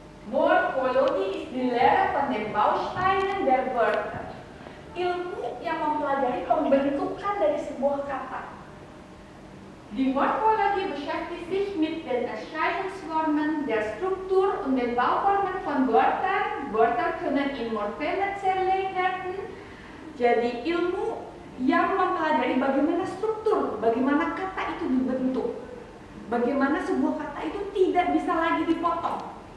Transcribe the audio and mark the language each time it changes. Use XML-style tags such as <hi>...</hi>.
<en>Morphology is the</en> <de>Lehre von den Bausteinen der Wörter.</de> <id>Ilmu yang mempelajari pembentukan dari sebuah kata.</id> <de>Die Morphologie beschäftigt sich mit den Erscheinungsformen, der Struktur und den Bauformen von Wörtern. Wörter können in Morphemen zerlegt werden.</de> <id>Jadi ilmu yang mempelajari bagaimana struktur, bagaimana kata itu dibentuk, bagaimana sebuah kata itu tidak bisa lagi dipotong.</id>